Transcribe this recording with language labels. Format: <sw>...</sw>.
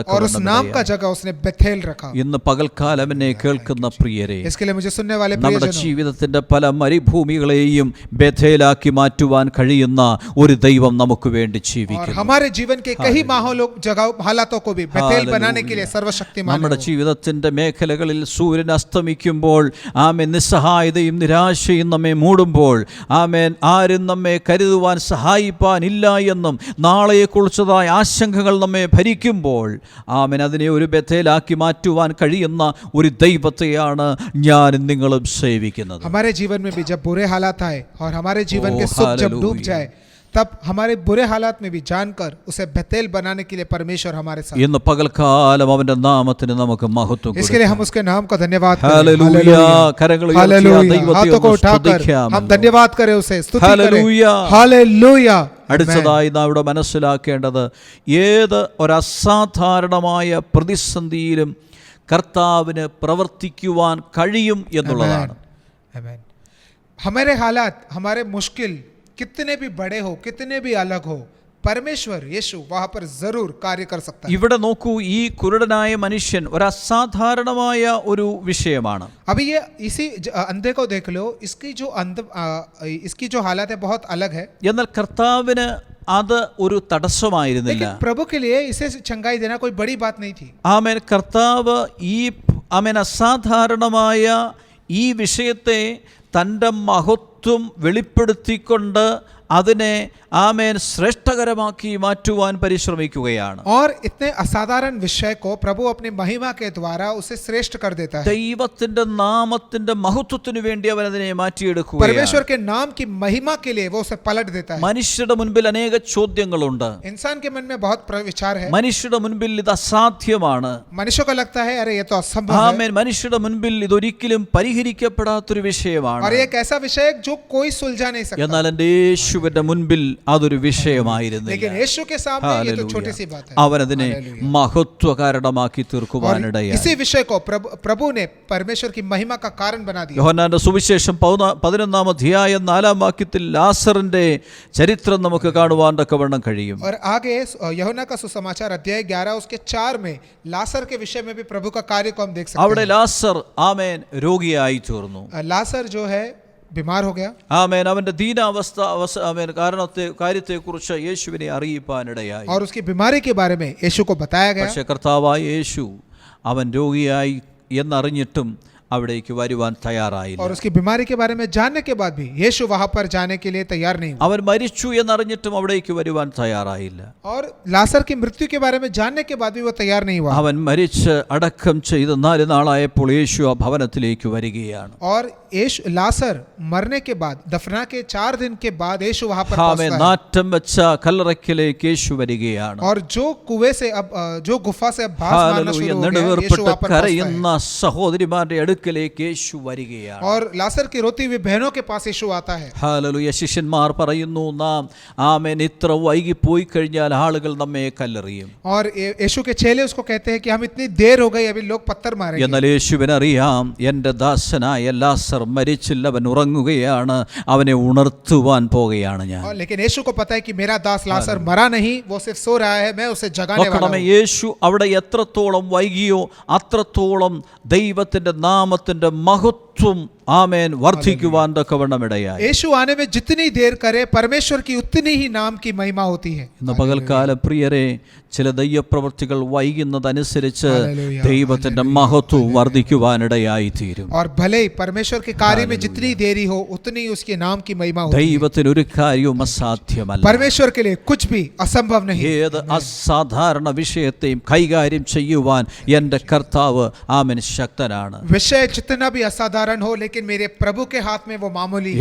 <hi>और उस नाम का जगह उसने बेथेल रखा।</hi> <ml>ഇന്ന് പകൽക്കാലം എന്നെ കേൾക്കുന്ന പ്രിയരെ,</ml> <hi>इसके लिए मुझे सुनने वाले</hi> <ml>നമ്മുടെ</ml> <hi>प्रियजनों,</hi> <ml>ജീവിതത്തിന്റെ പല മരുഭൂമികളെയും ബഥേലാക്കി മാറ്റുവാൻ കഴിയുന്ന ഒരു ദൈവം നമുക്ക് വേണ്ടി</ml> <hi>और</hi> <ml>ജീവിക്കുന്നു.</ml> <hi>हमारे जीवन के कई माहौलों जगह हालातों को भी बेथेल बनाने के लिए सर्वशक्तिमान</hi> <ml>നമ്മുടെ</ml> <hi>है।</hi> <ml>ജീവിതത്തിന്റെ മേഖലകളിൽ സൂര്യൻ അസ്തമിക്കുമ്പോൾ നിസ്സഹായതയും നിരാശയും നമ്മെ മൂടുമ്പോൾ, ആരും നമ്മെ കരുതുവാൻ സഹായിപ്പാൻ ഇല്ല എന്നും നാളെയെക്കുറിച്ചതായ ആശങ്കകൾ നമ്മെ ഭരിക്കുമ്പോൾ അതിനെ ഒരു ബഥേലാക്കി മാറ്റുവാൻ കഴിയുന്ന ഒരു ദൈവത്തെയാണ് ഞാൻ നിങ്ങളും സേവിക്കുന്നത്.</ml> <hi>हमारे जीवन में भी जब बुरे हालात आए और हमारे जीवन के सुख जब डूब जाए, तब हमारे बुरे हालात में भी जानकर उसे बेथेल बनाने के लिए परमेश्वर हमारे साथ।</hi> <ml>ഇന്ന് പകൽക്കാലം അവന്റെ നാമത്തിന് നമുക്ക് മഹത്വം</ml> <hi>इसके लिए हम उसके नाम का धन्यवाद करें।</hi> <ml>ഹല്ലേലൂയ. കരങ്ങൾ ഉയർത്തി ആ</ml> <hi>हालेलुया।</hi> <ml>ദൈവത്തെ</ml> <hi>हाथों को</hi> <ml>ഒന്ന്</ml> <hi>उठाकर</hi> <ml>സ്തുതിക്കാം.</ml> <hi>हम धन्यवाद करें, उसे स्तुति करें। हालेलुया। हालेलुया।</hi> <ml>അടുത്തതായി നാം ഇവിടെ മനസ്സിലാക്കേണ്ടത്, ഏത് ഒരസാധാരണമായ പ്രതിസന്ധിയിലും കർത്താവിന് പ്രവർത്തിക്കുവാൻ കഴിയും എന്നുള്ളതാണ്.</ml> <hi>आमीन। हमारे हालात, हमारे मुश्किल कितने भी बड़े हो, कितने भी अलग हो, परमेश्वर यीशु वहां पर जरूर कार्य कर सकता है।</hi> <ml>ഇവിടെ നോക്കൂ, ഈ കുരുടനായ മനുഷ്യൻ ഒരു അസാധാരണമായ ഒരു വിഷയമാണ്.</ml> <hi>अभी ये इसी अंधे को देख लो, इसकी जो हालत है बहुत अलग है।</hi> <ml>എന്നാൽ കർത്താവിന് അത് ഒരു തടസ്സമായിരുന്നില്ല.</ml> <hi>लेकिन प्रभु के लिए इसे चंगाई देना कोई बड़ी बात नहीं थी.</hi> <ml>ആമേൻ. കർത്താവ് ഈ അസാധാരണമായ ഈ വിഷയത്തെ തൻ്റെ മഹത്വം വെളിപ്പെടുത്തിക്കൊണ്ട് അതിനെ ആമേൻ ശ്രേഷ്ഠകരമാക്കി മാറ്റുവാൻ പരിശ്രമിക്കുകയാണ്.</ml> <hi>और इतने असाधारण विषय को प्रभु अपनी महिमा के द्वारा उसे श्रेष्ठ कर देता है.</hi> <ml>ദൈവത്തിന്റെ നാമത്തിന്റെ മഹത്വത്തിനു വേണ്ടി അവൻ അതിനെ മാറ്റിയെടുക്കുകയാണ്.</ml> <hi>परमेश्वर के नाम की महिमा के लिए वो उसे पलट देता है.</hi> <ml>മനുഷ്യരുടെ മുൻപിൽ അനേക ചോദ്യങ്ങളുണ്ട്.</ml> <hi>इंसान के मन में बहुत विचार है.</hi> <ml>മനുഷ്യരുടെ മുൻപിൽ ഇത് അസാധ്യമാണ്.</ml> <hi>मनुष्य को लगता है अरे ये तो असंभव है.</hi> <ml>ആമേൻ. മനുഷ്യരുടെ മുൻപിൽ ഇതൊരിക്കലും പരിഹരിക്കപ്പെടാത്തൊരു വിഷയമാണ്.</ml> <hi>और ये एक ऐसा विषय है जो कोई सुलझा नहीं सकता.</hi> <ml>എന്നാൽ എൻ്റെ യേശുവിന്റെ മുൻപിൽ അതൊരു വിഷയമായിരുന്നില്ല.</ml> <hi>लेकिन यीशु के सामने ये तो छोटी सी बात है.</hi> <ml>അവൻ അതിനെ മഹത്വകാരണമാക്കി തീർക്കുവാനിടയായി.</ml> <hi>इसी विषय को प्रभु ने परमेश्वर की महिमा का कारण बना दिया.</hi> <ml>യോഹന്നാന്റെ സുവിശേഷം 11-ാം അധ്യായം 4-ാം വാക്യത്തിൽ ലാസറിന്റെ ചരിത്രം നമുക്ക് കാണുവാൻ തക്കവണ്ണം കഴിയും.</ml> <hi>और आगे यूहन्ना का सुसमाचार अध्याय 11 उसके 4 में लासर के विषय में भी प्रभु का कार्य को हम देख सकते</hi> <ml>അവിടെ</ml> <hi>हैं.</hi> <ml>ലാസർ ആമേൻ രോഗിയായി തീർന്നു.</ml> <hi>लासर जो है बीमार हो गया.</hi> <ml>ആമേൻ. അവന്റെ ദീനാവസ്ഥ ആമേൻ കാര്യത്തെക്കുറിച്ച് യേശുവിനെ അറിയിപ്പാനിടയായി.</ml> <hi>और उसकी बीमारी के बारे में यीशु को बताया गया.</hi> <ml>പക്ഷേ കർത്താവായ യേശു അവൻ രോഗിയായി എന്നറിഞ്ഞിട്ടും അവിടേക്ക് വരുവാൻ തയ്യാറായില്ല.</ml> <hi>और उसकी बीमारी के बारे में जानने के बाद भी यीशु वहां पर जाने के लिए तैयार नहीं हुआ.</hi> <ml>അവൻ മരിച്ചു എന്നറിഞ്ഞിട്ടും അവിടേക്ക് വരുവാൻ തയ്യാറായില്ല.</ml> <hi>और लासर की मृत्यु के बारे में जानने के बाद भी वो तैयार नहीं हुआ.</hi> <ml>അവൻ മരിച്ച് അടക്കം ചെയ്ത് 4 നാളായപ്പോൾ യേശു ആ ഭവനത്തിലേക്ക് വരികയാണ്.</ml> <hi>और लासर मरने के बाद दफना के 4 दिन के बाद यीशु वहां पर पहुंचता है.</hi> <ml>നാറ്റം വെച്ച കല്ലറയ്ക്കലേക്ക് യേശു വരികയാണ്.</ml> <hi>और जो कुएं से अब जो गुफा से अब भास मारना शुरू हो गया, यीशु वहां पर</hi> <ml>കരയുന്ന സഹോദരിമാരുടെ അടുക്കലേക്ക് യേശു വരികയാണ്.</ml> <hi>और लासर की रोती हुई बहनों के पास यीशु आता है.</hi> <ml>ഹല്ലേലൂയ. ശിഷ്യന്മാർ പറയുന്നു, നാം ആമേൻ ഇത്ര വൈകി പോയി കഴിഞ്ഞാൽ ആളുകൾ നമ്മെ കല്ലെറിയും.</ml> <hi>और यीशु के चेले उसको कहते हैं कि हम इतनी देर हो गई, अभी लोग पत्थर मारेंगे.</hi> <ml>എന്നാൽ യേശുവിനറിയാം എൻ്റെ ദാസനായ ലാസർ മരിച്ചില്ല, അവൻ ഉറങ്ങുകയാണ്, അവനെ ഉണർത്തുവാൻ പോകുകയാണ് ഞാൻ.</ml> <hi>लेकिन यीशु को पता है कि मेरा दास लासर मरा नहीं, वो सिर्फ सो रहा है, मैं उसे जगाने वाला हूं.</hi> <ml>യേശു അവിടെ എത്രത്തോളം വൈകിയോ അത്രത്തോളം ദൈവത്തിന്റെ നാമത്തിന്റെ മഹത്വം ആമേൻ വർദ്ധിക്കുവാൻ തക്കവണ്ണം ഇടയായി.</ml> <hi>यीशु आने में जितनी देर करे परमेश्वर की उतनी ही नाम की महिमा होती है.</hi> <ml>ഇന്ന് പകൽക്കാലം പ്രിയരെ, ചില ദൈവപ്രവൃത്തികൾ വൈകുന്നതനുസരിച്ച് ദൈവത്തിന്റെ മഹത്വം വർദ്ധിക്കുവാനിടയായി തീരും.</ml> <hi>और भले ही परमेश्वर के कार्य में जितनी देरी हो उतनी उसके नाम की महिमा होती है.</hi> <ml>ദൈവത്തിന് ഒരു കാര്യവും അസാധ്യമല്ല.</ml> <hi>परमेश्वर के लिए कुछ भी असंभव नहीं.</hi> <ml>ഏത് അസാധാരണ വിഷയത്തെയും കൈകാര്യം ചെയ്യുവാൻ എൻ്റെ കർത്താവ് ആമേൻ ശക്തനാണ്.</ml> <hi>विषय जितना भी असाधारण हो, लेकिन मेरे प्रभु के हाथ में वो मामूली है.</hi>